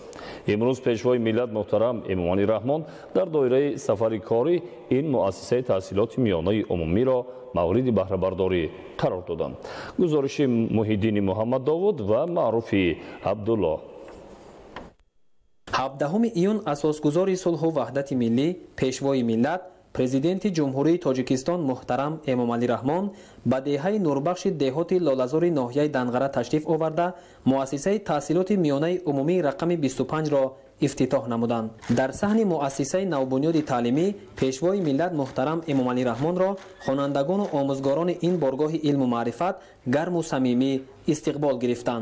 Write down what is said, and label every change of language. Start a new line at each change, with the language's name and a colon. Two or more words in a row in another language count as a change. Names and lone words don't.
Persian: امروز پیشوای ملت محترم امامعلی رحمان در دایره سفر کاری این مؤسسه تحصیلات میانه عمومی را مورد بهره برداری قرار دادند. گزارش محیدین محمد داوود و معروفی عبدالله. 17 ایون اساسگذار صلح و وحدت ملی پیشوای ملت
Tajik: президенти ҷумҳурии тоҷикистон муҳтарам эмомалӣ раҳмон ба деҳаи нурбахши деҳоти лолазори ноҳияи данғара ташриф оварда муассисаи таҳсилоти миёнаи умумии рақами 25-ро ифтитоҳ намуданд. дар саҳни муассисаи навбунёди таълимӣ пешвои миллат муҳтарам эмомалӣ раҳмонро хонандагону омӯзгорони ин боргоҳи илму маърифат гарму самимӣ истиқбол гирифтанд.